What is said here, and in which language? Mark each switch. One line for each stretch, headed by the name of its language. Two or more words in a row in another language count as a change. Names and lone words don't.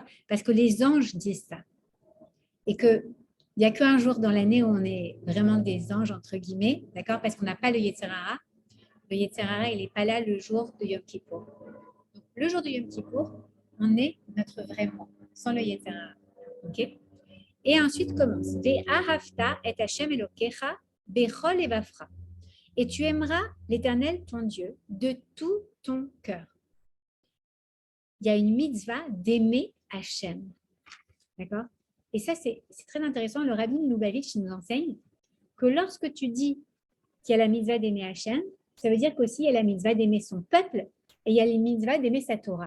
French: Parce que les anges disent ça. Et qu'il n'y a qu'un jour dans l'année où on est vraiment des anges, entre guillemets, d'accord? Parce qu'on n'a pas le
Hebrew: יצר הרע.
French: Le
Hebrew: יצר הרע,
French: il n'est pas là le jour de Yom Kippour. Donc, le jour de Yom Kippour, on est notre vrai moi, sans le
Hebrew: יצר הרע.
French: Ok? Et ensuite commence.
Hebrew: ואהבת את השם אלוקיך בכל אבפרה.
French: Et tu aimeras l'Éternel, ton Dieu, de tout ton cœur. Il y a une mitzvah d'aimer Hashem. D'accord? Et ça, c'est très intéressant. Le Rabbi Lubavitch nous enseigne que lorsque tu dis qu'il y a la mitzvah d'aimer Hashem, ça veut dire qu'aussi il y a la mitzvah d'aimer son peuple et il y a la mitzvah d'aimer sa Torah.